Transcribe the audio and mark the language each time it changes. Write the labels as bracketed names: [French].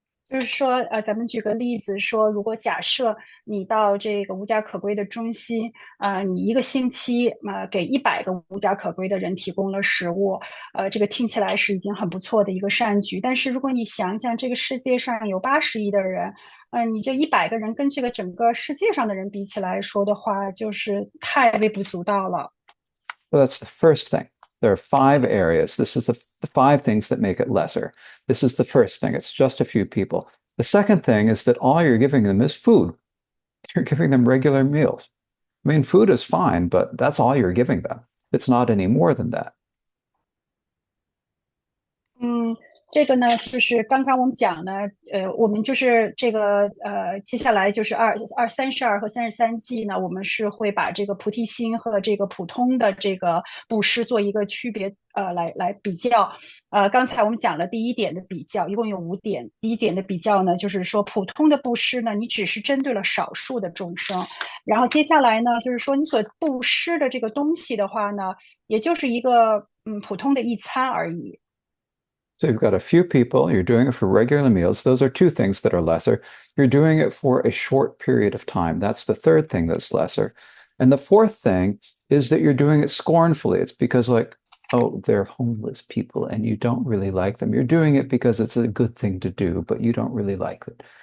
[Chinese] 就是说，咱们举个例子说，如果假设你到这个无家可归的中心，你一个星期给100个无家可归的人提供了食物，这个听起来是已经很不错的一个善举。但是如果你想想，这个世界上有80亿的人，你这100个人跟这个整个世界上的人比起来说的话，就是太微不足道了。 [English] So that's the first thing. There are 5 areas. This is the 5 things that make it lesser. This is the first thing. It's just a few people. The second thing is that all you're giving them is food. You're giving them regular meals. I mean, food is fine, but that's all you're giving them. It's not any more than that. 嗯， [Chinese] 这个呢，就是刚刚我们讲呢，我们就是这个接下来就是32和33计呢，我们是会把这个菩提心和这个普通的这个布施做一个区别，来比较。刚才我们讲了第一点的比较，一共有5点。第一点的比较呢，就是说普通的布施呢，你只是针对了少数的众生，然后接下来呢，就是说你所布施的这个东西的话呢，也就是一个普通的一餐而已。 [English] So you've got a few people, you're doing it for regular meals. Those are two things that are lesser. You're doing it for a short period of time. That's the third thing that's lesser. And the fourth thing is that you're doing it scornfully. It's because, like, oh, they're homeless people and you don't really like them. You're doing it because it's a good thing to do, but you don't really like it.